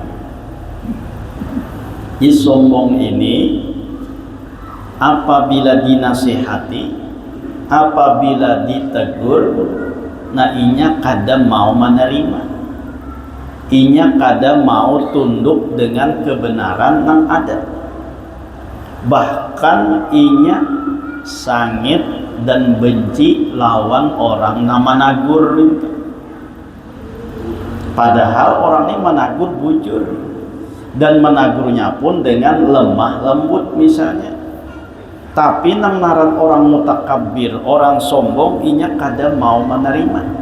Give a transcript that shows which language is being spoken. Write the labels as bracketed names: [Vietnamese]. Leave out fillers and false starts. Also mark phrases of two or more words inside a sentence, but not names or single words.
[Banjar] Sombong ini apabila dinasihati, apabila ditegur, nah inya kadang mau menerima, inya kadang mau tunduk dengan kebenaran yang ada, bahkan inya sangit dan benci lawan orang nama nagur itu. [Indonesian] Padahal orang ini menagur bujur, dan menagurnya pun dengan lemah lembut misalnya. [Banjar] Tapi nang naran orang mutakabbir, orang sombong, inya kadang mau menerima.